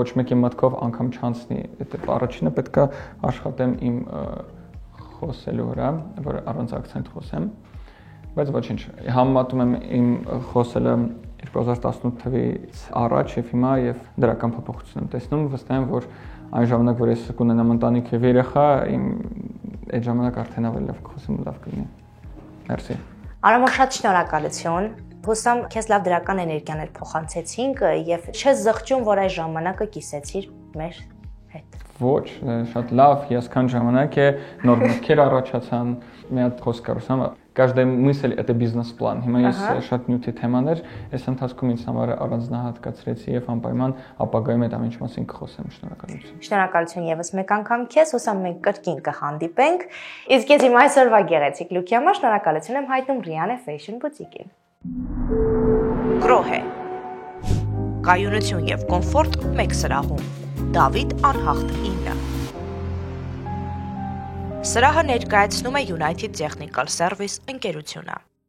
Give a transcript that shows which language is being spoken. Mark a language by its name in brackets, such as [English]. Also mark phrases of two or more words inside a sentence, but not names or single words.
[Armenian] մեկի մտքով անգամ չանցնի։ Այդ առաջինը պետք է աշխատեմ իմ խոսելու վրա, որ առանց ակցենտ խոսեմ, բայց ոչինչ, համեմատում եմ իմ խոսելը 2018 թվականից առաջ եւ հիմա եւ դրական փոփոխություն եմ տեսնում, վստահ եմ, որ այն ժամանակ, որ ես կունենամ ընտանիք եւ երեխա, իմ այդ ժամանակ արդեն ավելի լավ կխոսեմ, լավ կլինի։ Մերսի։ Արամո, շատ շնորհակալություն։ Հուսամ քեզ լավ դրական էներգիաներ փոխանցեցինք եւ չես զղջում, որ այս ժամանակը կիսեցիր մեր հետ։ Ոչ, շատ լավ, հիասքանչ ժամանակ է, նոր մտքեր առաջացան, մի հատ խոսք ասամ, [Russian] каждая мысль это бизнес-план։ [Armenian] Հիմա ես շատ նյութի թեմաներ, այս ընթացքում ինձ համար առանձնահատկացրեցի եւ անպայման ապագայում այդ ամեն ինչ մասին կխոսեմ։ Շնորհակալություն։ Շնորհակալություն եւս մեկ անգամ քեզ, հուսամ մենք կրկին կհանդիպենք։ Իսկ ես իմ այսօրվա գեղեցիկ լուքի համար շնորհակալություն եմ հայտնում Rihanna Fashion Boutique-ին։ Գրոհե։ Կայունություն եւ կոմֆորտ մեկ սրահում։ Դավիթ Անհախտ 9։ Սրահը ներկայացնում է United Technical Service ընկերությունը։